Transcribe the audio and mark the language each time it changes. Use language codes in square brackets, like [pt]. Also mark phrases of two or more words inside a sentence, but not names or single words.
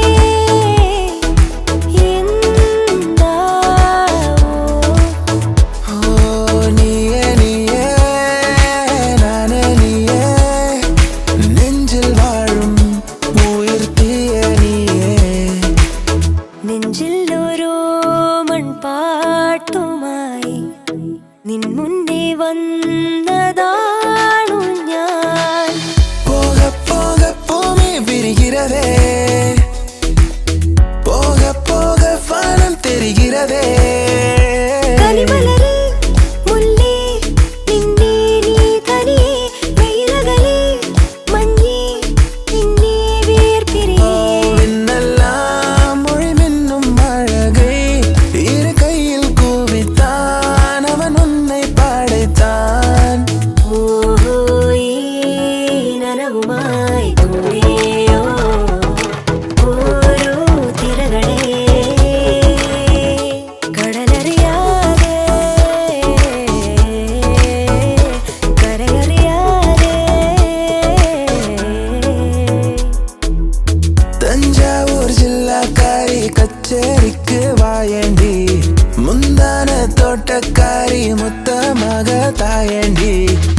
[ta] நீயே நீயே நானே நீயே, நெஞ்சில் வாழும் உயிர் தீய நீயே. [ml] നെഞ്ചിൽ ഓരോ മൺപാട്ടുമായി നിൻ മുന്നേ വന്നതാണു ഞാൻ. [ta] போக போக பூமி விரிகிறதே, போக போக வானம் தெரிகிறதே. [ml] കനിമലരേ മുല്ലേ നിന്നെ നീ തനിയെ, വെയിലകലേ മഞ്ഞേ നിന്നെ വേർപിരിയേ. [ta] மின்னெல்லாம் மொழி மின்னும் அழகை இரு கையில் கூவித்தான் அவன் உன்னை படைத்தான். [ml] ഓഹോ ഈ നനവുമായി കൂടെയോ ഓരോ തിരകളെ, കടലറിയാതെ കരയറിയാതെ. [ta] தஞ்சாவூர் ஜில்லாக்காரி கச்சேரிக்கு வாயண்டி, முந்தான தோட்டக்காரி முத்தமாக தாயண்டி.